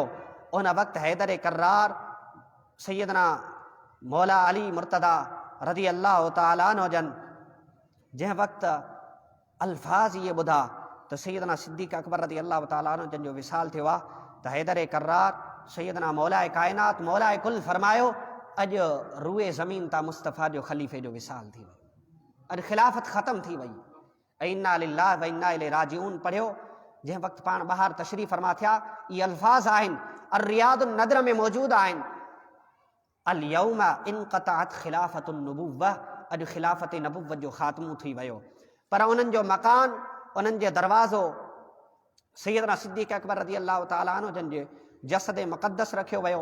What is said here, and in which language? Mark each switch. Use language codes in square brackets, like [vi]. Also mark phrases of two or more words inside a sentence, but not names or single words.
[sd] उन वक़्तु हैदर कर्रार सैयदना मौला अली मुर्तदा [ar] رضي الله تعالى عنه [sd] जन जंहिं वक़्तु अल्फाज़ इहे ॿुधा त सैयदना सिद्दीक़ अकबर [ar] رضي الله تعالى عنه [sd] जन जो विसाल थियो आहे, त हैदर कर्रार सैयदना मौलाए काइनात मौलाए कुल फरमायो, अॼु रूए ज़मीन तां मुस्तफ़ा जो ख़लीफ़े जो विसाल थी वियो, अॼु ख़िलाफ़त ख़तमु थी वई। [ar] إنا لله وإنا إليه راجعون [sd] पढ़ियो, जंहिं वक़्तु पाण ॿाहिरि तशरीफ़ फरमा थिया, इहे अल्फाज़ आहिनि अर रियादुन नदर में मौजूदु आहिनि, [ar] اليوم انقطعت خلافة النبوة, [sd] अॼु ख़िलाफ़त नबुव्वत जो ख़ात्मो थी वियो। पर उन्हनि जो मकान, उन्हनि जो दरवाज़ो सैयदना सिद्दीक़ अकबर [ar] رضي الله تعالى عنه [sd] जन जे जसद मुक़द्दस रखियो वियो।